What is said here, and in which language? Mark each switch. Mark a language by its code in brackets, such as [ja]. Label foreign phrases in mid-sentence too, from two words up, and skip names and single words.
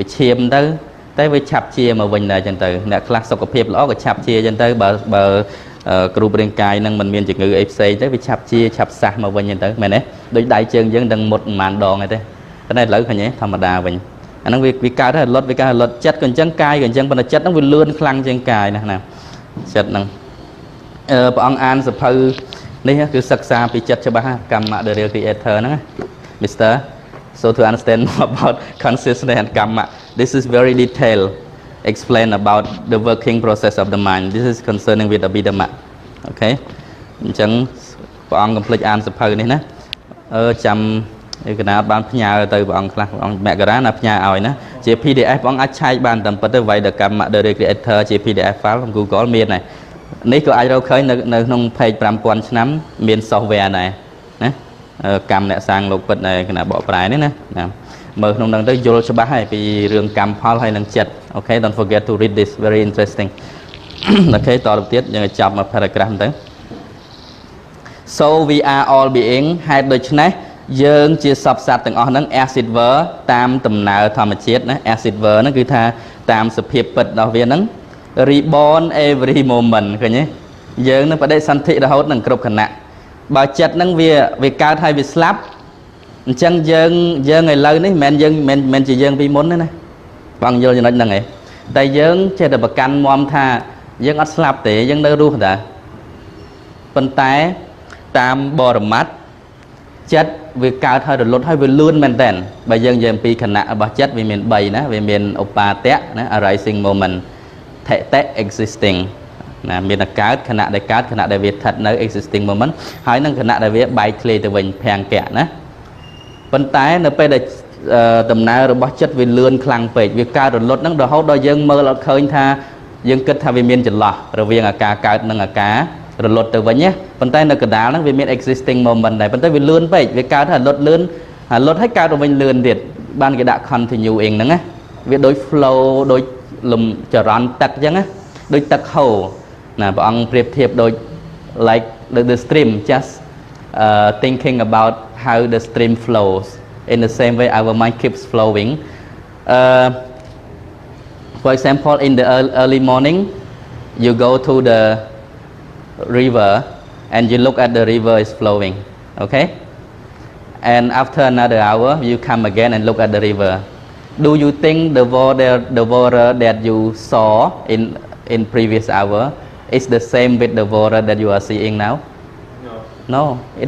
[km] ឈាមទៅតែវាឆាប់ជាមកវិញដែរចឹងទៅអ្នកខ្លះសុខភាពល្អក៏ឆាប់ជាចឹងទៅបើគ្រូរាងកាយនឹងមិនមានជំងឺអីផ្សេងទៅវាឆាប់ជាឆាប់សះមកវិញចឹងទៅមែនទេដូចដៃជើងយើងនឹងមុតប្រហែលដងទេតែឥឡូវឃើញទេធម្មតាវិញអាហ្នឹងវាកើតហើយរលត់ចិត្តក៏អញ្ចឹងកាយក៏អញ្ចឹងប៉ុន្តែចិត្តហ្នឹងវាលឿនខ្លាំងជាងកាយណាចិត្តហ្នឹងព្រះអង្គអានសភៅនេះគឺសិក្សាពីចិត្តច្បាស់កម្មៈ [en] the real creator [km] ហ្នឹង Mr. [en] So to understand more about consciousness and karma, this is very detailed explain about the working process of the mind. This is concerning with Abhidhamma. Okay? [km] អញ្ចឹងព្រះអង្គកុំភ្លេចអានសភៅនេះណាចាំកណាបានផ្ញើទៅព្រះអង្គខ្លះព្រះអង្គមករាណាផ្ញើឲ្យណាជា PDF ព្រះអង្គអាចឆែកបានតាមពិតទៅ Vaidakamma the Creator ជា [en] PDF file [km] ក្នុង Google មានហើយនេះក៏អាចរកឃើញនៅក្នុង page 5000 ឆ្នាំមាន software ដែរណាកម្មអ្នកសាងលោកពិតនៅគណៈបកប្រែនេះណាមើលក្នុងហ្នឹងទៅយល់ច្បាស់ហើយពីរឿងកម្មផលហើយនឹងចិត្ត [en] Okay don't forget to read this very interesting [km] Okay តទៅទៀតយើង ចាប់មក paragraph ទៅ [en] So we are all being [km] ហេតុដូច្នេះយើងជាសពសត្វទាំងអស់ហ្នឹង [en] as it were [km] តាមដំណើរធម្មជាតិណា [en] as it were [km] ហ្នឹងគឺថាតាមសភាពពិតរបស់វាហ្នឹង [en] reborn every moment [km] ឃើញទេយើងនឹងបដិសន្ធិរហូតនឹងគ្រប់ខណៈបើចិត្តហ្នឹងវាកើតហើយវាស្លាប់អញ្ចឹងយើង ឥឡូវនេះមិនជាយើងពីមុនទេណាបងយល់ចំណុចហ្នឹងឯងតែយើងចេះតែប្រកាន់មមថាយើងអត់ស្លាប់ទេយើងនៅរស់ដែរប៉ុន្តែតាមបរមត្តចិត្តវាកើតហើយរលត់ហើយវាលឿនមែនតើបើយើងនិយាយពី ខណៈរបស់ចិត្តវាមាន3ណាវាមានឧបាទៈណា [en] arising moment [km] ថេតៈ existing ណាមានកើតខណៈដែលកើតខណៈដែលវាស្ថិតនៅ [en] existing moment [km] ហើយនឹងខណៈដែលវាបែកធ្លាយទៅវិញ ភង្គៈណាប៉ុន្តែនៅពេលដែលដំណើររបស់ចិត្តវាលឿនខ្លាំងពេកវាកើតរលត់ហ្នឹងរហូតដល់យើងមើលអត់ឃើញថាយើង គិតថាវាមានចន្លោះរវាងអាការកើតនិងអាការរលត់ទៅវិញណាប៉ុន្តែនៅកណ្ដាលហ្នឹងវាមាន [en] existing moment [km] ដែរប៉ុន្តែវាលឿនពេកវាកើតហើយរលត់លឿនហើយរលត់ហើយកើតទៅវិញលឿនទៀតបានគេដាក់ continuing ហ្នឹងណាវាដូច flow ដូចលំចរន្តទឹកអញ្ចឹងណាដូចទឹកហូរណាព្រះអង្គប្រៀបធៀបដូច [en] like the stream just thinking about how the stream flows in the same way our mind keeps flowing for example in the early morning you go to the river and you look at the river is flowing okay and after another hour you come again and look at the river do you think the water that you saw in previous hour is the same with the water that you are seeing now no it